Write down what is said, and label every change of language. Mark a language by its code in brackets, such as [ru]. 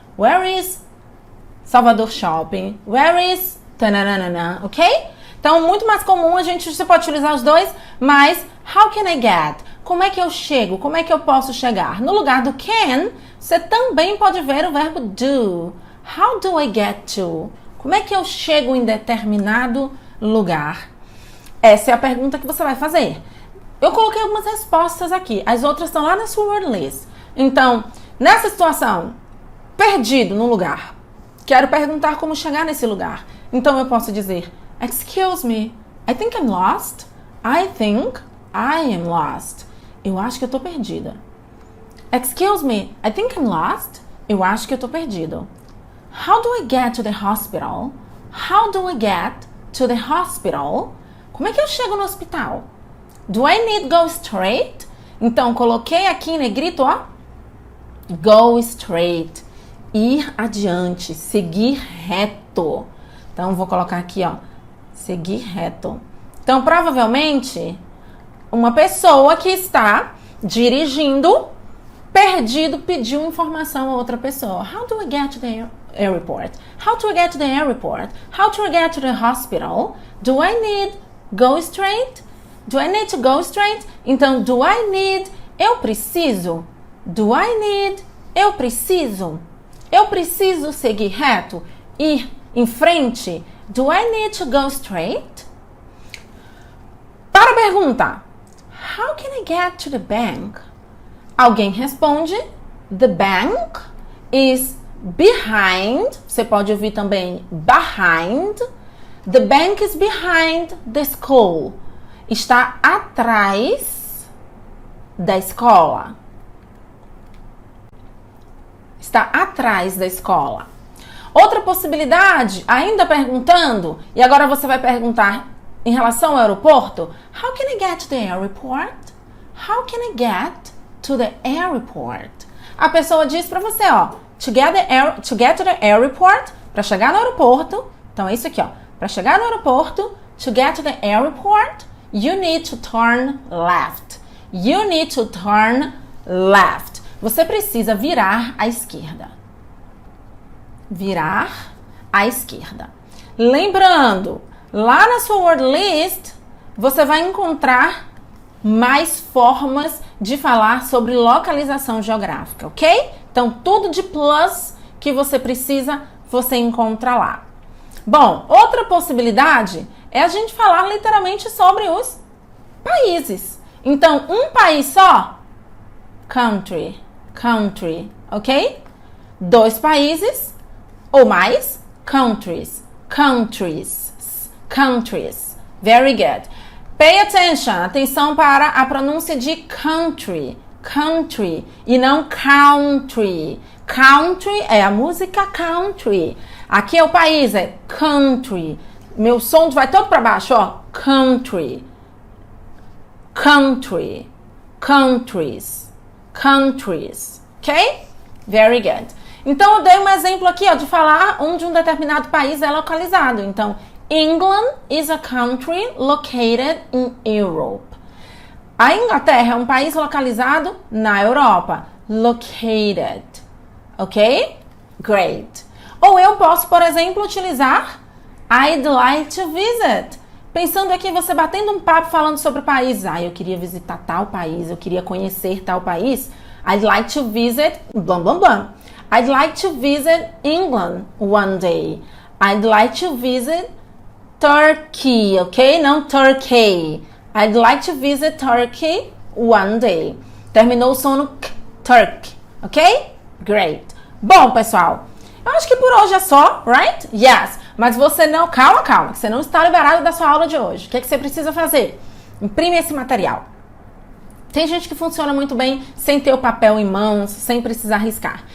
[en] Where is Salvador Shopping? Where is... Tananana, ok? [pt] Então, muito mais comum, você pode utilizar os dois. Mas, [en] how can I get? [pt] Como é que eu chego? Como é que eu posso chegar? No lugar do can, você também pode ver o verbo do. [en] How do I get to? [pt] Como é que eu chego em determinado lugar? Essa é a pergunta que você vai fazer. Eu coloquei algumas respostas aqui. As outras estão lá na sua word list. Então, nessa situação, perdido no lugar. Quero perguntar como chegar nesse lugar. Então, eu posso dizer, [en] excuse me, I think I'm lost. I think I am lost. [pt] Eu acho que eu tô perdida. [en] Excuse me, I think I'm lost. [pt] Eu acho que eu tô perdido. [en] How do I get to the hospital? How do I get to the hospital? [pt] Como é que eu chego no hospital? [en] Do I need go straight? [pt] Então, coloquei aqui em negrito, ó. [en] Go straight. [pt] Ir adiante, seguir reto. Então, vou colocar aqui, ó, seguir reto. Então, provavelmente, uma pessoa que está dirigindo, perdido, pediu informação a outra pessoa. [en] How do I get to the airport? How to get to the airport? How to get to the hospital? Do I need go straight? Do I need to go straight? Então, do I need, [pt] eu preciso. [en] Do I need, eu preciso. [pt] Eu preciso seguir reto, ir em frente. [en] Do I need to go straight? [pt] Para a pergunta, [en] how can I get to the bank? [pt] Alguém responde, [en] the bank is behind. [pt] Você pode ouvir também behind. [en] The bank is behind the school. [pt] Está atrás da escola. Está atrás da escola. Outra possibilidade, ainda perguntando, e agora você vai perguntar em relação ao aeroporto. [en] How can I get to the airport? How can I get to the airport? [pt] A pessoa diz para você, ó, [en] to get to the airport, [pt] para chegar no aeroporto. Então é isso aqui, ó. Para chegar no aeroporto, [en] to get to the airport, you need to turn left. You need to turn left. [pt] Você precisa virar à esquerda. Virar à esquerda. Lembrando, lá na sua word list, você vai encontrar mais formas de falar sobre localização geográfica, ok? Então, tudo de plus que você precisa, você encontra lá. Bom, outra possibilidade é a gente falar literalmente sobre os países. Então, um país só, country, country, ok? Dois países ou mais, countries, countries, countries. Very good. [en] Pay attention, [pt] atenção para a pronúncia de country, country e não country. Country é a música country. Aqui é o país, é country. Meu som vai todo para baixo, ó. [en] Country, country, countries, countries. Ok? Very good. [pt] Então, eu dei um exemplo aqui, ó, de falar onde um determinado país é localizado. [en] Então, England is a country located in Europe. [pt] A Inglaterra é um país localizado na Europa. [en] Located. Ok? Great. [pt] Ou eu posso, por exemplo, utilizar [en] I'd like to visit. [pt] Pensando aqui, você batendo um papo falando sobre o país. Ah, eu queria visitar tal país, eu queria conhecer tal país. [en] I'd like to visit, blum, blum, blum. I'd like to visit England one day. I'd like to visit Turkey, ok? Não Turkey. I'd like to visit Turkey one day. [pt] Terminou o som no k, Turkey, ok? Great. Bom, pessoal, eu acho que por hoje é só, right? Yes. Mas você não... Calma, calma. Você não está liberado da sua aula de hoje. O que é que você precisa fazer? Imprime esse material. Tem gente que funciona muito bem sem ter o papel em mãos, sem precisar riscar.